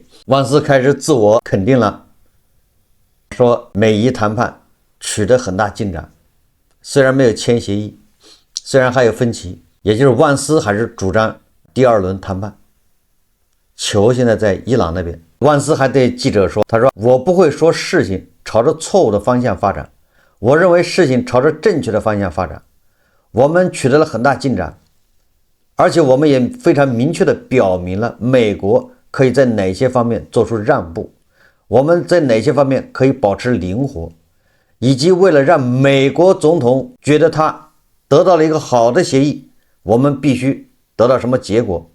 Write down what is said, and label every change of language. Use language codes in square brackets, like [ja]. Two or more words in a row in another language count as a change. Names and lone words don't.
[zh] 萬斯開始自我肯定了，說美伊談判取得很大進展，雖然沒有簽協議，雖然還有分歧，也就是萬斯還是主張第二輪談判。球現在在伊朗那邊，萬斯還對記者說，他說我不會說事情朝着錯誤的方向發展，我認為事情朝着正確的方向發展，我們取得了很大進展，而且我們也非常明確地表明了美國可以在哪些方面做出讓步，我們在哪些方面可以保持靈活，以及為了讓美國總統覺得他得到了一個好的協議，我們必須得到什麼結果。